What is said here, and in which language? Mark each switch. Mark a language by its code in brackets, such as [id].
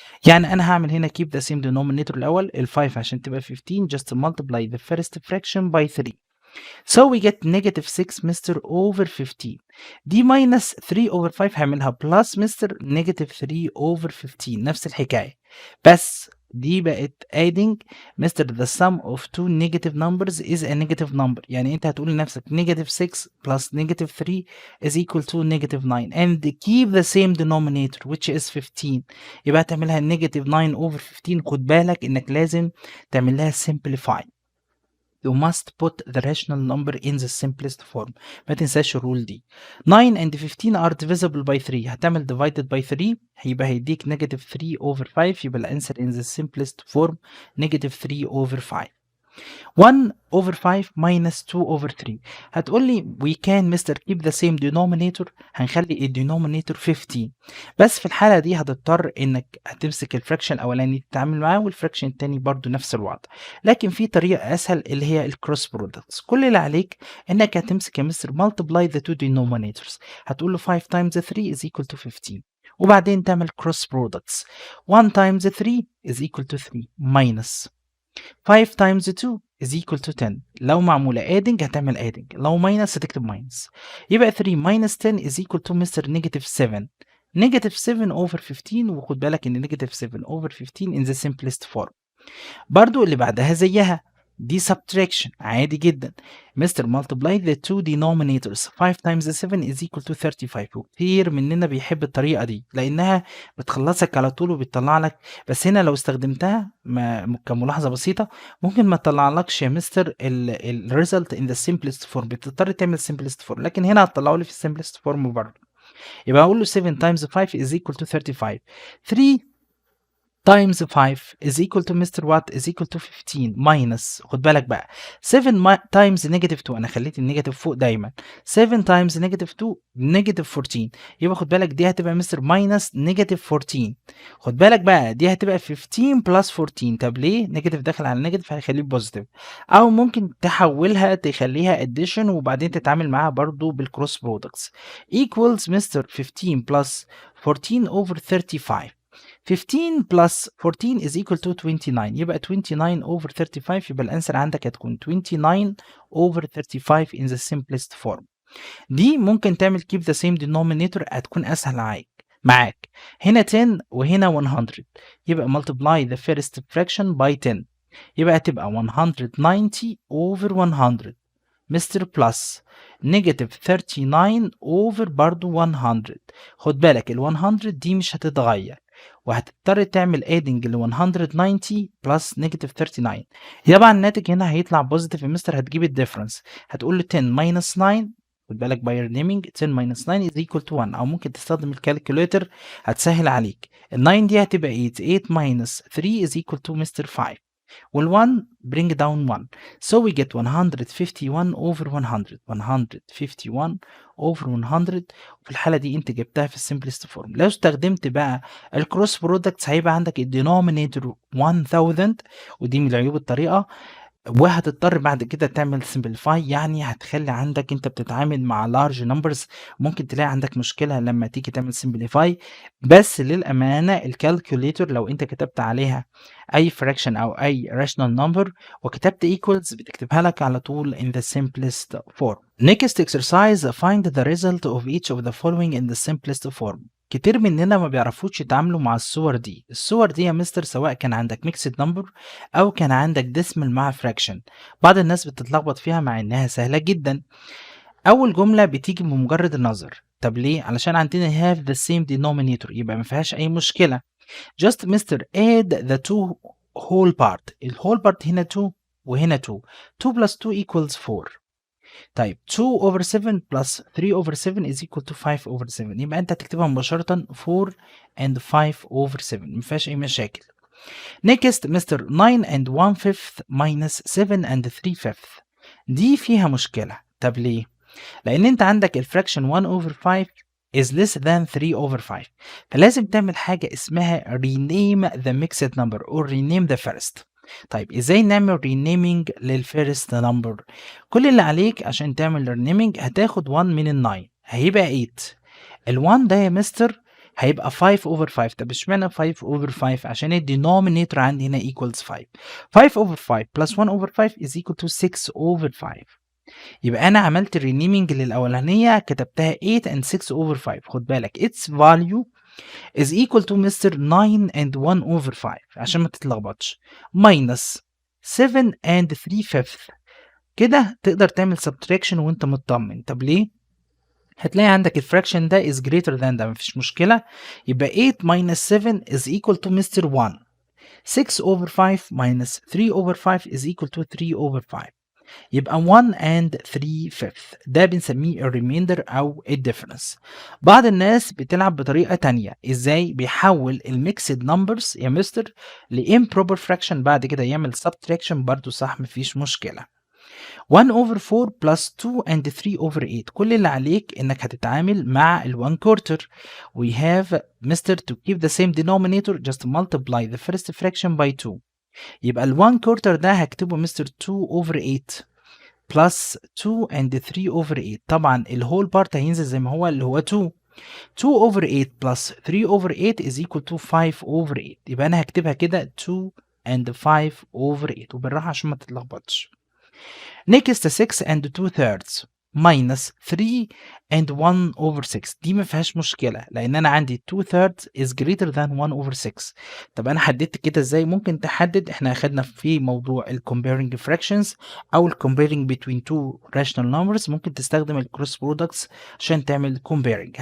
[ar] يعني أنا هعمل هنا [en] keep the same denominator الأول، ال 5 عشان تبقى 15 just multiply the first fraction by 3. So we get negative 6 mister over 15، دي minus 3 over 5 هعملها plus مستر negative 3 over 15، نفس الحكاية، بس دي بقت adding mister the sum of two negative numbers is a negative number، [ar] يعني انت هتقول لنفسك [en] negative 6 plus negative 3 is equal to negative 9 and keep the same denominator which is 15، يبقى هتعملها negative 9 over 15. [ar] خد بالك انك لازم تعمل لها simplify. [en] You must put the rational number in the simplest form. [ar] ما تنساش الرول دي. [en] 9 and 15 are divisible by 3. هتعمل divided by 3 [ar] هيبقى هيديك [en] negative 3 over 5، يبقى الانسر in the simplest form negative 3 over 5. [ar] 1 over 5 minus 2 over 3، هتقول لي [en] we can mister keep the same denominator، [ar] هنخلي الدينومينيتور 15، بس في الحالة دي هتضطر انك هتمسك الفراكشن الاولاني تتعامل معاه والفراكشن التاني برضو نفس الوضع، لكن في طريقة اسهل اللي هي الكروس برودكتس. كل اللي عليك انك هتمسك يا مستر [en] multiply the two denominators، [ar] هتقول له 5 times 3 is equal to 15، وبعدين تعمل cross products. [en] 1 times 3 is equal to 3 minus 5 times 2 is equal to 10. [ar] لو معمولة adding هتعمل [en] adding، لو minus هتكتب minus، يبقى 3 minus 10 is equal to mister negative 7. negative 7 over 15، وخد بالك ان negative 7 over 15 in the simplest form. [ar] برضو اللي بعدها زيها دي subtraction عادي جدا. [en] Mister multiply the two denominators 5 times 7 is equal to 35. [ar] وكتير مننا بيحب الطريقة دي لأنها بتخلصك على طول وبتطلع لك، بس هنا لو استخدمتها كملاحظة بسيطة ممكن ما تطلعلكش يا مستر [en] ال result in the simplest form، [ar] بتضطر تعمل simplest form، لكن هنا هتطلعه لي في simplest form برضه. [en] يبقى أقول له 7 times 5 is equal to 35. 3 times 5 is equal to Mr. What is equal to 15 minus، خد بالك بقى 7 times negative 2، [ar] انا خليت النيجاتيف فوق دايما. 7 times negative 2 negative 14، يبقى خد بالك دي هتبقى مستر minus negative 14. خد بالك بقى دي هتبقى 15 plus 14. طب ليه نيجاتيف داخل على نيجاتيف هيخليه بوزيتيف، او ممكن تحولها تخليها addition وبعدين تتعامل معاها برضو بالكروس برودكتس. [en] equals mister 15 plus 14 over 35. 15 plus 14 is equal to 29، يبقى 29 over 35، [ar] يبقى الانسر عندك هتكون [en] 29 over 35 in the simplest form. [ar] دي ممكن تعمل keep the same denominator، هتكون اسهل معاك. [en] هنا 10 وهنا 100، يبقى multiply the first fraction by 10، [ar] يبقى هتبقى [en] 190 over 100 mister plus negative 39 over برضو 100. [ar] خد بالك ال 100 دي مش هتتغير، وهتضطر تعمل ادنج ل 190 بلس نيجاتيف 39. طبعا الناتج هنا هيطلع بوزيتيف يا مستر، هتجيب الديفرنس هتقول له 10 ماينس 9. [en] خد بالك by renaming 10 minus 9 is equal to 1، [ar] او ممكن تستخدم الكالكوليتر هتسهل عليك. ال 9 دي هتبقى 8، [en] 8 ماينس 3 is equal to mister 5، وال1 bring down 1، so we get 151 over 100. [ar] 151 over 100، وفي الحالة دي انت جبتها في السمبلست فورم. لو استخدمت بقى الكروس برودكتس هيبقى عندك الدينومينيتور 1000، ودي من عيوب الطريقة، وهتضطر بعد كده تعمل سمبليفاي، يعني هتخلي عندك انت بتتعامل مع لارج نمبرز، ممكن تلاقي عندك مشكله لما تيجي تعمل سمبليفاي. بس للامانه الكالكوليتر لو انت كتبت عليها اي fraction او اي rational number وكتبت equals بتكتبها لك على طول [en] in the simplest form. Next exercise, find the result of each of the following in the simplest form. [ar] كتير مننا ما بيعرفوش يتعاملوا مع الصور دي. الصور دي يا مستر سواء كان عندك ميكسد نمبر او كان عندك ديسمال مع فراكشن، بعض الناس بتتلخبط فيها مع انها سهله جدا. اول جمله بتيجي بمجرد النظر، طب ليه؟ علشان عندنا [en] have the same denominator، [ar] يبقى ما فيهاش اي مشكله. [en] just mister add the two whole part، الهول part هنا 2 وهنا 2، 2 plus 2 equals 4. طيب 2 over 7 plus 3 over 7 is equal to 5 over 7، [ar] يبقى انت هتكتبها مباشرة [en] 4 and 5 over 7، مفيهاش اي مشاكل. next mister 9 and 1/5 minus 7 and 3/5، [ar] دي فيها مشكلة. طب ليه؟ لأن انت عندك [en] الفراكشن 1 over 5 is less than 3 over 5، فلازم تعمل حاجة اسمها rename the mixed number or rename the first. [ar] طيب ازاي نعمل renaming للفيرست نمبر؟ كل اللي عليك عشان تعمل renaming هتاخد 1 من ال 9 هيبقى 8. ال 1 ده يا مستر هيبقى 5 over 5. طب اشمعنى 5 over 5؟ عشان الدينومينيتور عندي هنا equals 5. [en] 5 over 5 plus 1 over 5 is equal to 6 over 5. [ar] يبقى انا عملت الرينيمينج للاولانيه كتبتها 8 and 6 over 5. [en] خد بالك its value is equal to mister 9 and 1 over 5 [ar] عشان ما تتلخبطش [en] minus 7 and 3/5. [ar] كده تقدر تعمل subtraction وانت مطمن. طب ليه؟ هتلاقي عندك الفراكشن ده [en] is greater than [ar] ده، مفيش مشكلة. [en] يبقى 8 minus 7 is equal to mister 1. 6 over 5 minus 3 over 5 is equal to 3 over 5. [ar] يبقى 1 and 3/5 ده بنسميه الريميندر او الديفرنس. بعض الناس بتلعب بطريقه تانية، ازاي؟ بيحول الميكسد نمبرز يا مستر لامبروبر فراكشن بعد كده يعمل سبتراكشن، برضو صح مفيش مشكله. 1 over 4 plus 2 and 3 over 8، كل اللي عليك انك هتتعامل مع ال 1 quarter. [en] we have mister to keep the same denominator just multiply the first fraction by 2. [ar] يبقى ال 1 quarter ده هكتبه مستر 2 over 8 plus 2 and 3 over 8. طبعا الهول بارت هينزل زي ما هو اللي هو 2. [en] 2 over 8 plus 3 over 8 is equal to 5 over 8. [ar] يبقى انا هكتبها كده 2 and 5 over 8 وبالراحه عشان ما تتلخبطش. next 6 and 2/3. [en] minus 3 and 1 over 6. [ar] دي ما فيهاش مشكلة لأن أنا عندي [en] 2 thirds is greater than 1 over 6. [ar] طب أنا حددت كده إزاي؟ ممكن تحدد، إحنا أخدنا في موضوع ال comparing fractions أو ال comparing between two rational numbers، ممكن تستخدم ال cross products عشان تعمل comparing.